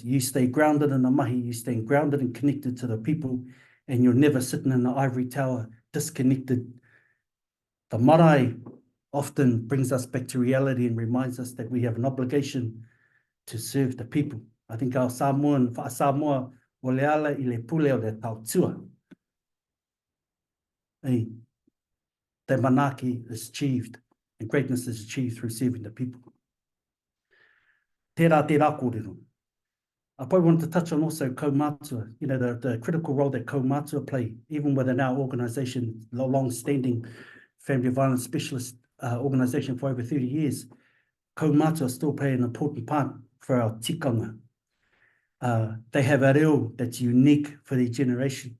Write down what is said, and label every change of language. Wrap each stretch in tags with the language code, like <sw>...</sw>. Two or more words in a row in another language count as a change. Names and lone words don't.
<en>You stay grounded in the mahi, you stay grounded and connected to the people, and you're never sitting in the ivory tower disconnected. The marae often brings us back to reality and reminds us that we have an obligation to serve the people. I think our Samoan,</en> <sm>Samoa, o le ala I le pule o le tautua.</sm> <en>Hey, that manaki is achieved, and greatness is achieved through serving the people.</en> <mi>Tērā kōrero.</mi> <en>I probably want to touch on also kaumātua, the critical role that kaumātua play, even within our organisation, the long-standing family violence specialist organisation for over 30 years. Kaumātua still play an important part for our tikanga. They have a reo that's unique for their generation.</en>